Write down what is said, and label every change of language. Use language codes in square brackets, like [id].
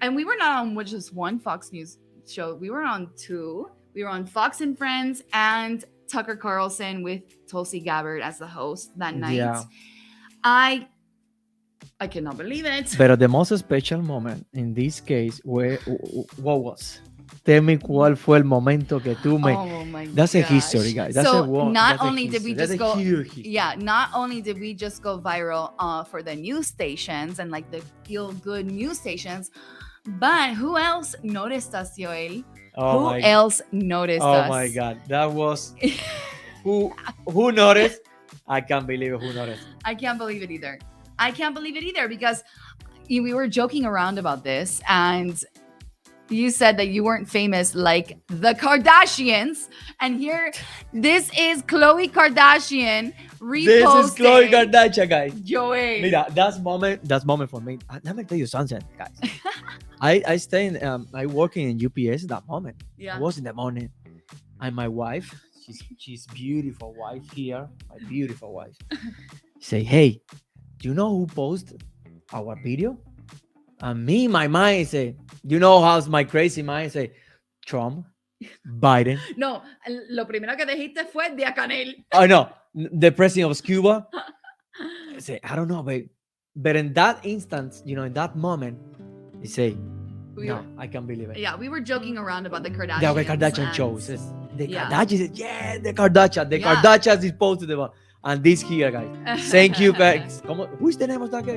[en] And we were not on just one Fox News show. We were on two. We were on Fox and Friends and Tucker Carlson with Tulsi Gabbard as the host that night. Yeah. I cannot believe it. But the most special moment in this case, what was? Tell me [es] cuál fue el momento que tú me... [en] Oh my God. That's a history, guys. That's so not not that's only did we that's just a go... huge history. Yeah, not only did we just go viral for the news stations and like the feel-good news stations, but who else noticed us, Yoel? Oh who else noticed us? Oh my God. That was... who noticed? I can't believe it. Who noticed? I can't believe it either because we were joking around about this and you said that you weren't famous like the Kardashians. And here, this is Khloe Kardashian reposting. This is Khloe Kardashian, guys. Joey. Mira, that's moment for me. Let me tell you something, guys. I working in UPS that moment. Yeah. I was in the morning. And my wife, she's beautiful wife here. My beautiful wife. Say, hey, do you know who posted our video? And me, my mind say, you know how's my crazy mind say, Trump, Biden. [es] No, lo primero que dijiste fue Diacanel. [en] I know, the president of Cuba. I say, I don't know, but in that instance, in that moment, they say, no, I can't believe it. Yeah, we were joking around about the Kardashians. The Kardashian shows. The Kardashians, the Yeah. Kardashians is posted about. And this here, guys. Thank you, guys. Who's the name of that guy?